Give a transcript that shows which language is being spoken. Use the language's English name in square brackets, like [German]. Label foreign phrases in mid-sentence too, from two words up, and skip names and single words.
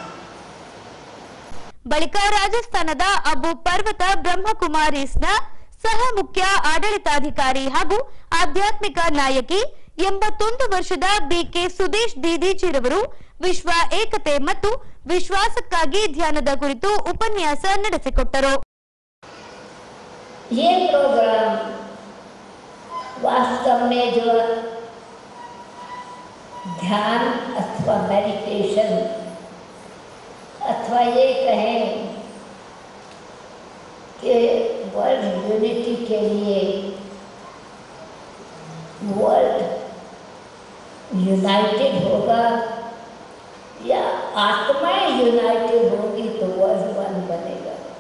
[Kannada] ಬಳಿಕ ರಾಜಸ್ಥಾನದ ಅಬು ಪರ್ವತ ಬ್ರಹ್ಮಕುಮಾರೀಸ್ನ ಸಹ ಮುಖ್ಯ ಆಡಳಿತಾಧಿಕಾರಿ ಹಾಗೂ ಆಧ್ಯಾತ್ಮಿಕ ನಾಯಕಿ 81 ವರ್ಷದ ಬಿಕೆ ಸುದೇಶ್ ದೀದೀಜಿರವರು ವಿಶ್ವ ಏಕತೆ ಮತ್ತು ವಿಶ್ವಾಸಕ್ಕಾಗಿ ಧ್ಯಾನದ ಕುರಿತು ಉಪನ್ಯಾಸ ನಡೆಸಿಕೊಟ್ಟರು. [Hindi] ये प्रोग्राम वास्तव में जो ध्यान अथवा मेडिटेशन अथवा ये कहें कि [English] world unity [Hindi] के लिए, [English] world united [Hindi] होगा या आत्माएं यूनाइटेड होगी तो [English] world one [Hindi] बनेगा.